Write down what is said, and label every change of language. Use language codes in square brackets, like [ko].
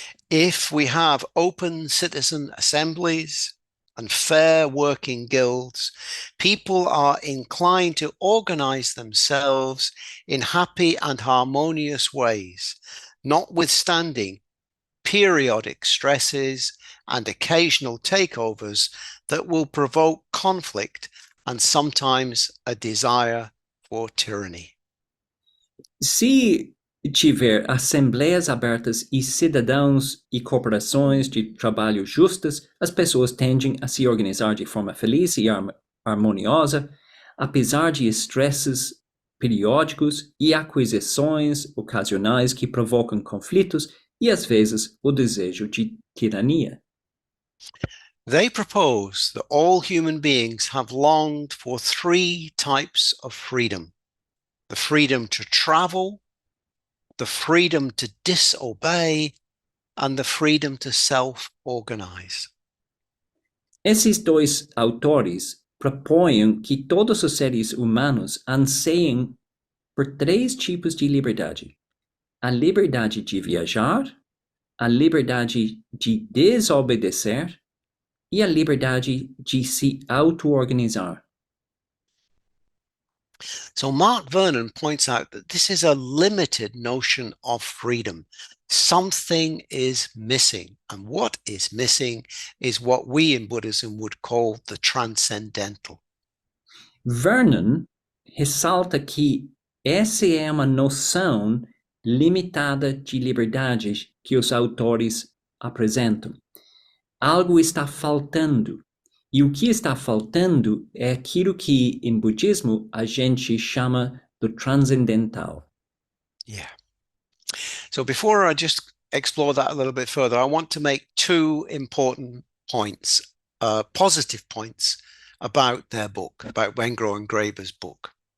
[en] If we have open citizen assemblies and fair working guilds, people are inclined to organize themselves in happy and harmonious ways, notwithstanding periodic stresses and occasional takeovers that will provoke conflict and sometimes a desire for tyranny. [pt] Se tiver assembleias abertas e cidadãos e corporações de trabalho justas, as pessoas tendem a se organizar de forma feliz e harmoniosa, apesar de estresses periódicos e aquisições ocasionais que provocam conflitos e, às vezes, o desejo de tirania. [en] They propose that all human beings have longed for three types of freedom: the freedom to travel, the freedom to disobey, and the freedom to self-organize. [pt] Esses dois autores propõem que todos os seres humanos anseiem por três tipos de liberdade: a liberdade de viajar, a liberdade de desobedecer e a liberdade de se auto-organizar. [en] So Mark Vernon points out that this is a limited notion of freedom. Something is missing, and what is missing is what we in Buddhism would call the transcendental. [pt] Vernon ressalta que essa é uma noção limitada de liberdade que os autores apresentam. Algo está faltando. E o que está faltando é aquilo que, em budismo, a gente chama do transcendental. [en] Yeah. So before I just explore that a little bit further, I want to make two important points, positive points about their book, about Wengrow and Graeber's book.